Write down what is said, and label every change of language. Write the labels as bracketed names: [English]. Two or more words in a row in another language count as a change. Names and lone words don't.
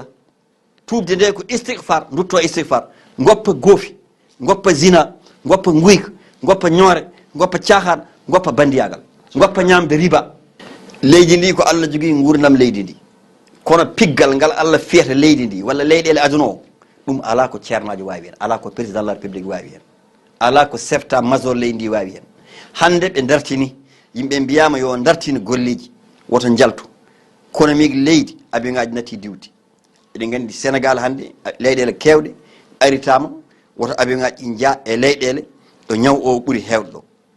[Fula] tubde nde ko istighfar dutto istighfar goppa goofi goppa zina goppa guyka goppa ñoore goppa caahan goppa bandiyagal goppa ñamde riba leydi ndi ko Allah jogui gurdam leydi ndi kono piggal ngal Allah fiyata leydi ndi walla leyɗele aduna o ɗum ala ko ceernajo wawi hen ala ko [French] président de la république [Fula] wawi hen ala ko [French] chef d'état major [Fula] leydi ndi wawi hen hande ɓe dartini yimɓe mbiyama yo dartini golleji woto jaltu kono mi leydi abiŋaji natti diwdi eɗen gandi Sénégal hande leyɗele kewɗe aritama woto abiŋaji jaa e leyɗele ɗo ñaw o ɓuuri hewɗo ɗo